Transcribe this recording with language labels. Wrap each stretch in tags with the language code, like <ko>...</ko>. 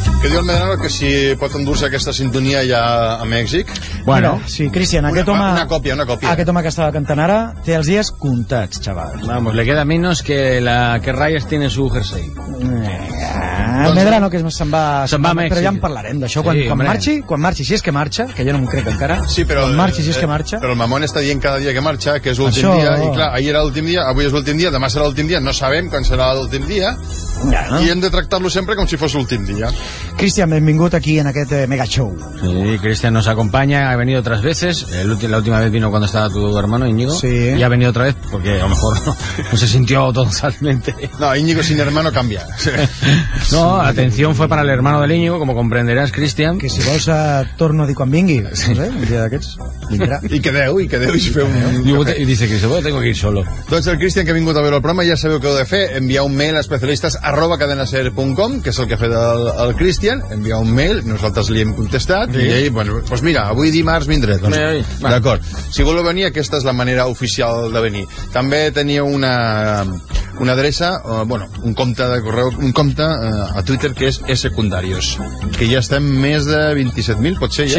<ca>diu el Manel que si pot endur-se aquesta sintonia ja a Mèxic. Bueno, sí, Cristian, aquest home... Una còpia. Aquest home que estava cantant ara té els dies comptats, xaval.</ca> <es>Vamos, le queda menos que la que Reyes tiene su jersey.</es> <ca>Doncs... Medrano, que se'n va... Se'n va a Mèxic. Però ja en parlarem d'això. Sí, quan marxi, si és que marxa, que jo no m'ho crec encara. Sí, però... Si és que marxa. Però el Mamón està dient cada dia que marxa, que és l'últim això... dia. I clar, ahir era l'últim dia, avui és l'últim dia, demà serà l'últim dia, no sabem quan serà l'últim dia. Ja, no? I hem de tractar-lo sempre com si fos l'últim dia. Cristian, benvingut aquí en aquest mega show.</ca> <es>Sí, Cristian nos acompaña, ha venido otras veces. La última vez vino cuando estaba tu hermano, Íñigo. Sí. Y ha venido otra vez porque a lo mejor no se sintió totalmente. No, Íñigo sin hermano cambia. No, atención fue para el hermano del Íñigo, como comprenderás, Cristian.</es> <ca>Que si vols, torno a dir quan vingui, un dia d'aquests. I quedeu i feu un...</ca> <es>I dice Cristian, bueno, tengo que ir solo.</es> <ca>Doncs el Cristian que ha vingut a veure el programa, ja sabeu què heu de fer, enviar un mail a especialistes@cadenaser.com, que és el que ha fet el Cristian, enviar un mail, nosaltres li hem contestat, sí. I ell,</ca> <es>bueno, pues mira,</es> <ca>avui dimarts vindré, doncs, d'acord. Si voleu venir, aquesta és la manera oficial de venir. També tenia una adreça, bueno, un compte de correu, un compte a Twitter que és Secundarios, que ja estem més de 27.000, pot ser ja?</ca>